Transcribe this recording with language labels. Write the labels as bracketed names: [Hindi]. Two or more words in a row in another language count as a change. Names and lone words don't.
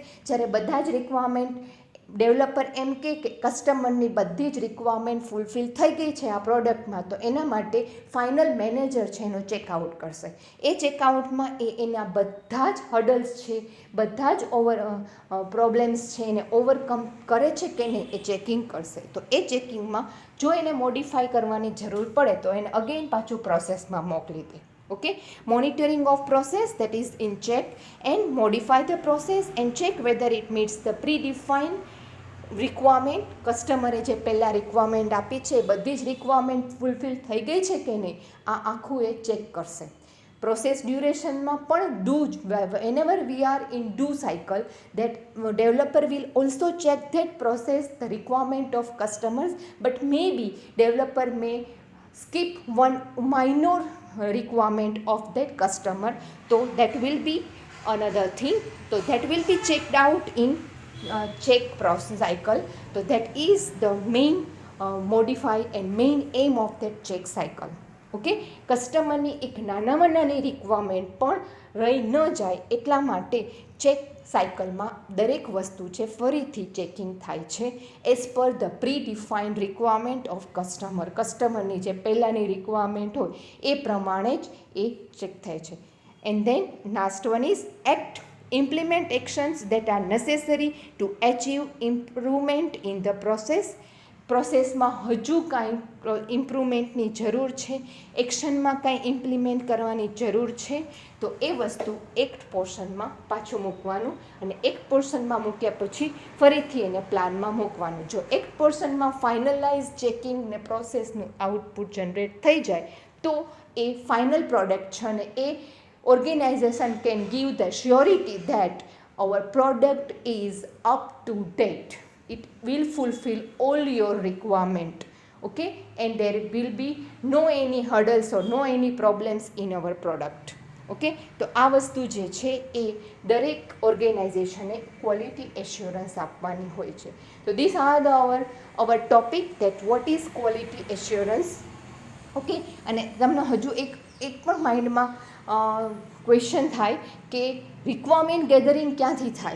[Gujarati] જ્યારે બધા જ રિક્વાયરમેન્ટ ડેવલપર એમ કે કસ્ટમરની બધી જ રિક્વાયરમેન્ટ ફૂલફિલ થઈ ગઈ છે આ પ્રોડક્ટમાં, તો એના માટે [English] final manager [Gujarati] છે એનું ચેકઆઉટ કરશે. એ ચેકઆઉટમાં એના બધા જ હડલ્સ છે, બધા જ પ્રોબ્લેમ્સ છે એને ઓવરકમ કરે છે કે નહીં એ ચેકિંગ કરશે. તો એ ચેકિંગમાં જો એને મોડિફાઈ કરવાની જરૂર પડે તો એને અગેન પાછું પ્રોસેસમાં મોકલી દે. [English] Okay, monitoring of process, that is in check and modify the process and check whether it meets the predefined રિક્વાયરમેન્ટ. [Gujarati] કસ્ટમરે જે પહેલાં રિક્વાયરમેન્ટ આપી છે એ બધી જ રિક્વાયરમેન્ટ ફૂલફિલ થઈ ગઈ છે કે નહીં આ આખું એ ચેક કરશે. પ્રોસેસ ડ્યુરેશનમાં પણ [English] whenever we are in do cycle, that developer will also check that process the requirement of customers, but maybe developer may skip one minor requirement of that customer, so that will be another thing. So that will be checked out in check process cycle. So that is the main modify and main aim of that check cycle. [Gujarati] ઓકે, કસ્ટમરની એક નાનામાં નાની રિક્વાયરમેન્ટ પણ રહી ન જાય એટલા માટે [English] check cycle [Gujarati] દરેક વસ્તુ છે ફરીથી ચેકિંગ થાય છે [English] as per the pre defined requirement of customer. [Gujarati] કસ્ટમરની જે પહેલાંની રિક્વાયરમેન્ટ હોય એ પ્રમાણે જ એ ચેક થાય છે. [English] and then last one is act implement actions that are necessary to achieve improvement in the process. [Gujarati] પ્રોસેસમાં હજુ કાંઈ ઇમ્પ્રુવમેન્ટની જરૂર છે, એક્શનમાં કાંઈ ઇમ્પ્લિમેન્ટ કરવાની જરૂર છે, તો એ વસ્તુ [English] act portion [Gujarati] પાછું મૂકવાનું અને [English] act portion [Gujarati] મૂક્યા પછી ફરીથી એને પ્લાનમાં મૂકવાનું. જો એક્ટ પોર્શનમાં ફાઇનલાઇઝ ચેકિંગ ને પ્રોસેસનું આઉટપુટ જનરેટ થઈ જાય તો એ ફાઇનલ પ્રોડક્ટ છે અને એ [English] organization can give the surety that our product is up to date. It will fulfill all your requirement. Okay, and there will be no any hurdles or no any problems in our product. [Gujarati] ઓકે, તો આ વસ્તુ જે છે એ દરેક ઓર્ગેનાઇઝેશને [English] quality assurance [Gujarati] આપવાની હોય છે. [English] તો this are our topic that what is quality assurance. [Gujarati] ઓકે, અને તમને હજુ એક પણ માઇન્ડમાં ક્વેશ્ચન થાય કે રિક્વાયરમેન્ટ ગેધરિંગ ક્યાંથી થાય?